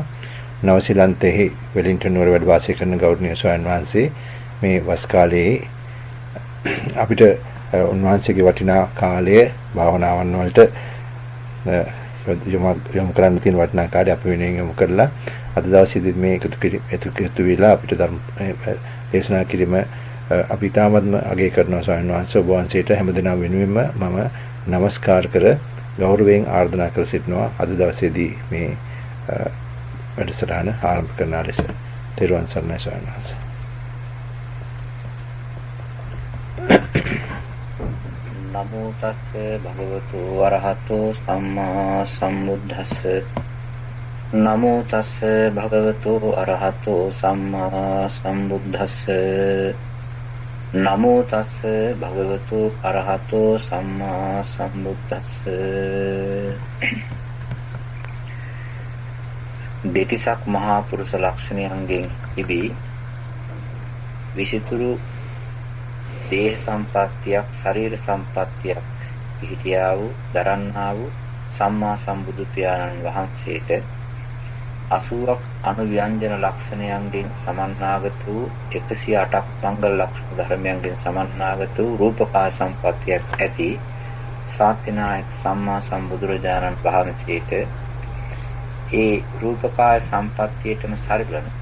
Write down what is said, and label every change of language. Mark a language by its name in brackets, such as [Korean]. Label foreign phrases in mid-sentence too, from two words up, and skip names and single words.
[Sinhala] නවසීලන්තයේ වෙලින්ටන් නුවර වැඩ වාසය කරන ගෞරවනීය ස්වාමීන් වහන්සේ මේ වස් කාලයේ අපිට උන්වහන්සේගේ වටිනා කාලය භාවනාවන් වලට යොමු කරන්න තියෙන වටිනා කාලය අපි වෙනුවෙන් යොමු කරලා අද දවසේදීත් මේ එකතු වෙලා අපිට ධර්ම දේශනා කිරීම අපි තාමත්ම අගය කරනවා. ස්වාමීන් වහන්සේ ඔබ වහන්සේට හැමදෙනා වෙනුවෙන්ම මම නමස්කාර කර ගෞරවයෙන් ආරාධනා කර සිටිනවා. අද දවසේදී මේ වැඩසටහන ආරම්භ කරන ලෙස තෙරුවන් සරණයි ස්වාමීන් වහන්සේ. [Pali] නමෝ තස්ස භගවතු වරහතෝ සම්මා සම්බුද්දස්ස. නමෝ තස්ස භගවතු අරහතෝ සම්මා සම්බුද්දස්ස. නමෝ තස්ස භගවතු අරහතෝ සම්මා සම්බුද්දස්ස. [Sinhala] දෙතිසක් මහා පුරුෂ ලක්ෂණයන්ගෙන් තිබී විසිතුරු දේහ සම්පත්තියක් ශරීර සම්පත්තියක් පිහිටියා වූ දරන්නා වූ සම්මා සම්බුදු පියාණන් වහන්සේට 80ක් අනුව්‍යංජන ලක්ෂණයන්ගෙන් සමන්නාගත වූ 108ක් මංගල ලක්ෂණ ධර්මයන්ගෙන් සමන්නාගත වූ රූපකාය සම්පත්තියක් ඇති සාත්‍යනායක සම්මා සම්බුදුරජාණන් වහන්සේට ඒ රූපකාය සම්පත්තියටම සරිලන